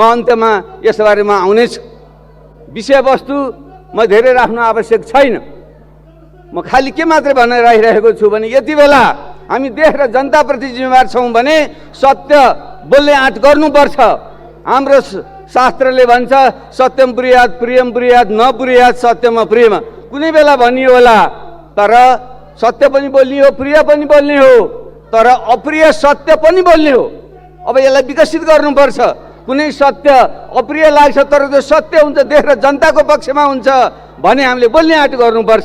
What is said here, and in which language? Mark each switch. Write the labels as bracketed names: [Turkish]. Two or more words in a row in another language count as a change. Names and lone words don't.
[Nepali] म अन्त्यमा यस बारेमा आउनेछु। विषयवस्तु म धेरै राख्नु आवश्यक छैन। म खालि के मात्रै भनेर राखिरहेको छु भने यति बेला हामी देश र जनताप्रति जिम्मेवार छौँ भने सत्य बोल्ने आँट गर्नुपर्छ। हाम्रो शास्त्रले भन्छ [Sanskrit] सत्यम ब्रूयात् प्रियम ब्रूयात् न ब्रूयात् सत्यम प्रेम। [Nepali] कुनै बेला भनियो होला तर सत्य पनि बोल्ने हो, प्रिय पनि बोल्ने हो, तर अप्रिय सत्य पनि बोल्ने हो। अब यसलाई विकसित गर्नुपर्छ। कुनै सत्य अप्रिय लाग्छ तर त्यो सत्य हुन्छ, देश र जनताको पक्षमा हुन्छ भने हामीले बोल्ने आँट गर्नुपर्छ।